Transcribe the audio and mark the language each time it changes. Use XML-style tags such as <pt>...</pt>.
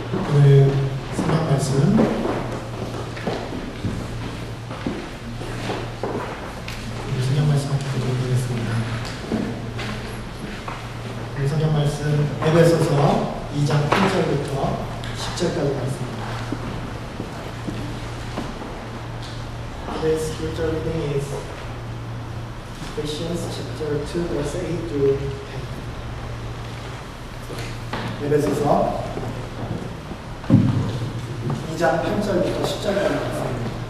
<ko>오늘 성경 말씀 함께 보도록 하겠습니다. 오늘 성경 말씀 에베소서 2장 1절부터 10절까지 말씀입니다.</ko> <en>Today's scripture reading is Ephesians chapter 2 verse 8 through 10.</en> <ko>에베소서 2장 8절부터 10절까지 말씀입니다.</ko>